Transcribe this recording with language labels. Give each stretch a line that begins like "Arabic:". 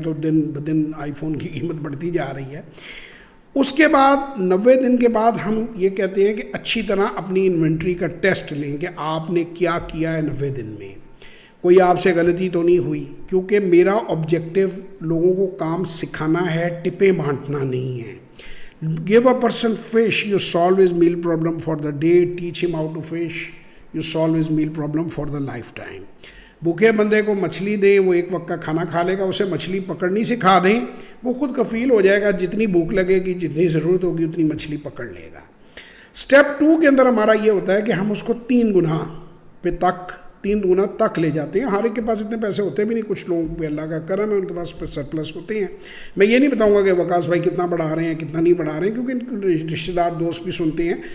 Urdu: اب تو دن بدن آئی فون کی قیمت بڑھتی جا رہی ہے. اس کے بعد 90 دن کے بعد ہم یہ کہتے ہیں کہ اچھی طرح اپنی انوینٹری کا ٹیسٹ لیں کہ آپ نے کیا کیا ہے 90 دن میں، کوئی آپ سے غلطی تو نہیں ہوئی. کیونکہ میرا آبجیکٹو لوگوں کو کام سکھانا ہے، ٹپیں بانٹنا نہیں ہے.
English: Give a person fish you solve his meal problem for the day, teach him how to fish you solve his meal problem for the lifetime.
Urdu: بھوکے بندے کو مچھلی دیں، وہ ایک وقت کا کھانا کھا لے گا. اسے مچھلی پکڑنی سکھا دیں، وہ خود کفیل ہو جائے گا. جتنی بھوک لگے گی، جتنی ضرورت ہوگی اتنی مچھلی پکڑ لے گا. اسٹیپ 2 کے اندر ہمارا یہ ہوتا ہے کہ ہم اس کو 3 گنا پہ تک، 3 گنا تک لے جاتے ہیں. ہر ایک کے پاس اتنے پیسے ہوتے بھی نہیں، کچھ لوگوں پہ اللہ کا کرم ہے ان کے پاس سرپلس ہوتے ہیں. میں یہ نہیں بتاؤں گا کہ وقاص بھائی کتنا بڑھا رہے ہیں کتنا نہیں بڑھا رہے ہیں، کیونکہ ان کے رشتہ دار دوست بھی سنتے ہیں.